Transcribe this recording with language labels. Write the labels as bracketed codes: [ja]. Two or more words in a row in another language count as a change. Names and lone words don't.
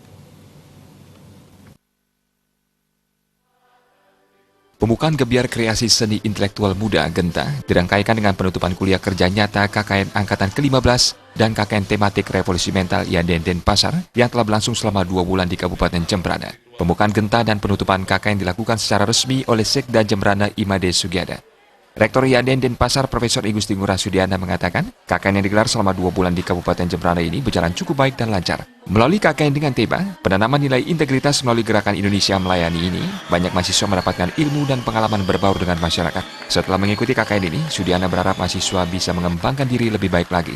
[id] Pembukaan Gebiar Kreasi Seni Intelektual Muda Genta dirangkaikan dengan penutupan kuliah kerja nyata KKN Angkatan ke-15 dan KKN Tematik Revolusi Mental IHDN Denpasar yang telah berlangsung selama 2 bulan di Kabupaten Jembrana. Pembukaan Genta dan penutupan KKN dilakukan secara resmi oleh Sekda Jembrana Imade Sugiada. Rektor IHDN Denpasar Profesor I Gusti Ngurah Sudiana mengatakan, KKN yang digelar selama 2 bulan di Kabupaten Jembrana ini berjalan cukup baik dan lancar. Melalui KKN dengan tema penanaman nilai integritas melalui Gerakan Indonesia Melayani ini, banyak mahasiswa mendapatkan ilmu dan pengalaman berbaur dengan masyarakat. Setelah mengikuti KKN ini, Sudiana berharap mahasiswa bisa mengembangkan diri lebih baik lagi.